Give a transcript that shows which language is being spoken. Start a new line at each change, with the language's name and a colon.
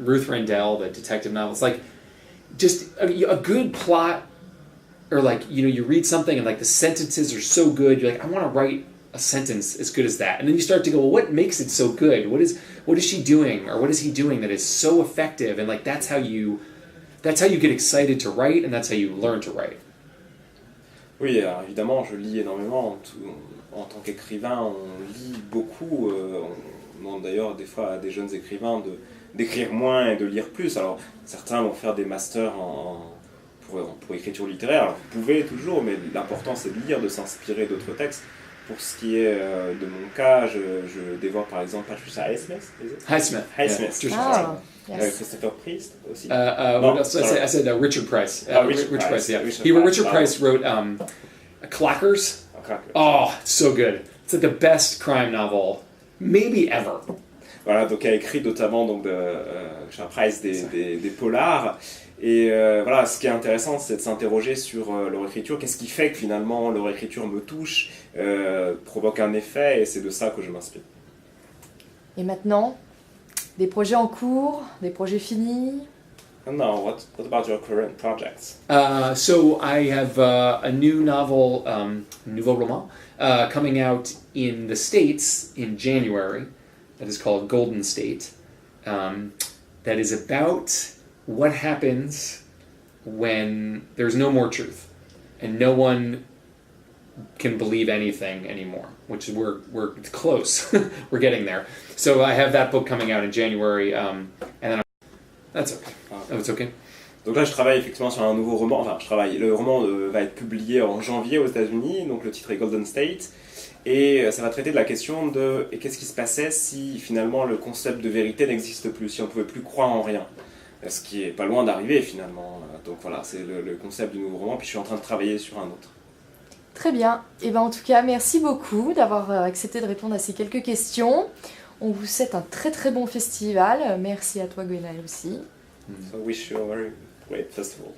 English: Ruth Rendell, the detective novels. Like, just a good plot, or like, you know, you read something and like the sentences are so good, you're like, I want to write a sentence as good as that. And then you start to go, well, what makes it so good? What is she doing, or what is he doing that is so effective? And like, that's how you get excited to write, and that's how you learn to write.
French: Oui, alors évidemment, je lis énormément. En tant qu'écrivain, on lit beaucoup. On demande d'ailleurs des fois à des jeunes écrivains d'écrire moins et de lire plus. Alors, certains vont faire des masters pour écriture littéraire. Alors, vous pouvez toujours, mais l'important, c'est de lire, de s'inspirer d'autres textes. Pour ce qui est de mon cas, je dévore par exemple Patricia Highsmith. Highsmith.
English: Ah, yes.
French: Christopher Priest aussi.
English: What else? I said Richard Price. Richard Price, yeah. Richard Price wrote Clackers. Oh, it's so good. It's like the best crime novel, maybe ever.
French: Voilà, donc il a écrit notamment donc Richard Price des polars. Et voilà, ce qui est intéressant, c'est de s'interroger sur leur écriture. Qu'est-ce qui fait que finalement leur écriture me touche, provoque un effet, et c'est de ça que je m'inspire. Et maintenant, des projets en cours, des projets finis?
English: And now, what about your current projects? So I have a new novel,
French: nouveau roman,
English: coming out in the States in January. That is called Golden State. That is about what happens when there's no more truth, and no one can believe anything anymore, which we're close. We're getting there. So I have that book coming out in January, and then that's okay. Oh, it's okay.
French: Donc là, je travaille effectivement sur un nouveau roman. Enfin, le roman va être publié en janvier aux États-Unis. Donc le titre est Golden State. Et ça va traiter de la question de qu'est-ce qui se passait si finalement le concept de vérité n'existe plus, si on ne pouvait plus croire en rien. Ce qui est pas loin d'arriver finalement. Donc voilà, c'est le concept du nouveau roman. Puis je suis en train de travailler sur un autre. Très bien. Et ben en tout cas, merci beaucoup d'avoir accepté de répondre à ces quelques questions. On vous souhaite un très très bon festival. Merci à toi Gwenaël aussi.
English: So wish you a very great festival.